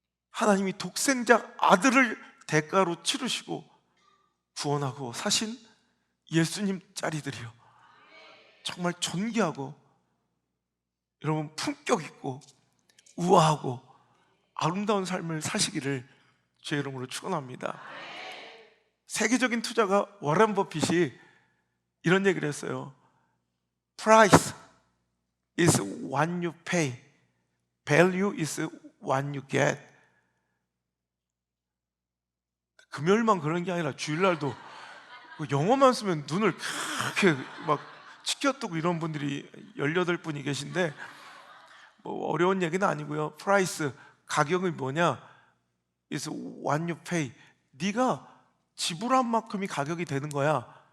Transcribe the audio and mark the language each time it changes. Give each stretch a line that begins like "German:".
Korean: 하나님이 독생자 아들을 대가로 치르시고 구원하고 사신 예수님 짤이들이요, 정말 존귀하고 여러분 품격 있고 우아하고 아름다운 삶을 사시기를 주의 이름으로 축원합니다. 세계적인 투자가 워런 버핏이 이런 얘기를 했어요.
English: Price is what you pay, value is what you get.
Korean: 금요일만 그런 게 아니라 주일날도 영어만 쓰면 눈을 그렇게 막 치켜뜨고 이런 분들이 18분이 계신데, 뭐 어려운 얘기는 아니고요. Price, 가격이 뭐냐?
English: is what you pay.
Korean: 네가 지불한 만큼이 가격이 되는 거야.